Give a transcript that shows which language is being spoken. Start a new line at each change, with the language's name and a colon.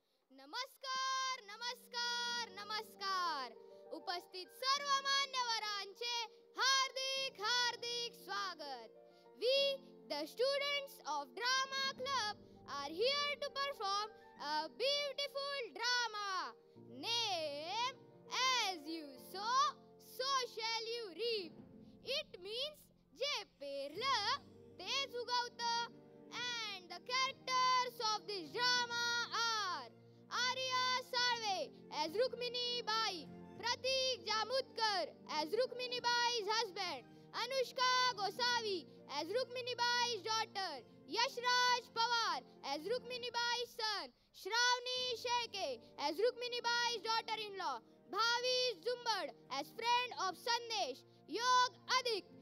Marathi: नमस्कार नमस्कार नमस्कार. उपस्थित सर्व मान्यवरांचे हार्दिक हार्दिक स्वागत.
English: We, the students of Drama Club, are here to perform a beautiful drama. Name, as you sow, so shall you reap. It means जे पेरलं तेच उगवतं. And the characters of this drama are Arya Salve as Rukmini Bai, Pratik Jamutkar as Rukmini Bai's husband, Anushka Gosavi as Rukmini Bai's daughter, Yashraj Pawar as Rukmini Bai's son, Shravani Sheke as Rukmini Bai's daughter-in-law, Bhavi Zumbad as friend of Sandesh, Yog Adik